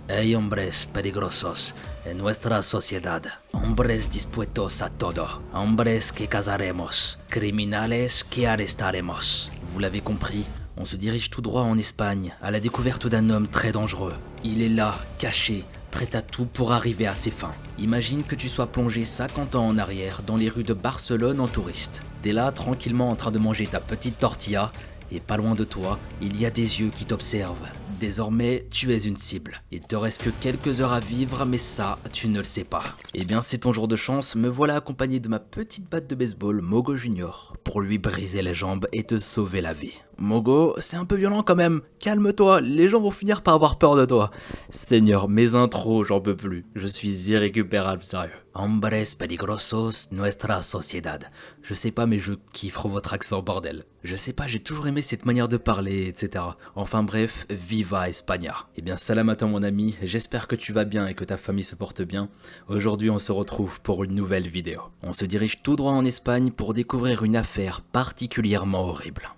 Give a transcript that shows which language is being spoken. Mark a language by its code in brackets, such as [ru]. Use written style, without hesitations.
[es] Hay hombres peligrosos en nuestra sociedad. Hombres dispuestos a todo. Hombres que casaremos. Criminales que arrestaremos. [fr] Vous l'avez compris, on se dirige tout droit en Espagne, à la découverte d'un homme très dangereux. Il est là, caché, prêt à tout pour arriver à ses fins. Imagine que tu sois plongé 50 ans en arrière dans les rues de Barcelone en touriste. T'es là tranquillement en train de manger ta petite tortilla et pas loin de toi, il y a des yeux qui t'observent. Désormais, tu es une cible. Il te reste que quelques heures à vivre, mais ça, tu ne le sais pas. Eh bien, c'est ton jour de chance, me voilà accompagné de ma petite batte de baseball, Mogo Junior, pour lui briser les jambes et te sauver la vie. Mogo, c'est un peu violent quand même. Calme-toi, les gens vont finir par avoir peur de toi. Seigneur, mes intros, j'en peux plus. Je suis irrécupérable, sérieux. [es] Hombres peligrosos, nuestra sociedad. [fr] Je sais pas, mais je kiffe votre accent, bordel. Je sais pas, j'ai toujours aimé cette manière de parler, etc. Enfin bref, [es] viva España. [fr] Eh bien, salam à toi mon ami, j'espère que tu vas bien et que ta famille se porte bien. Aujourd'hui, on se retrouve pour une nouvelle vidéo. On se dirige tout droit en Espagne pour découvrir une affaire particulièrement horrible.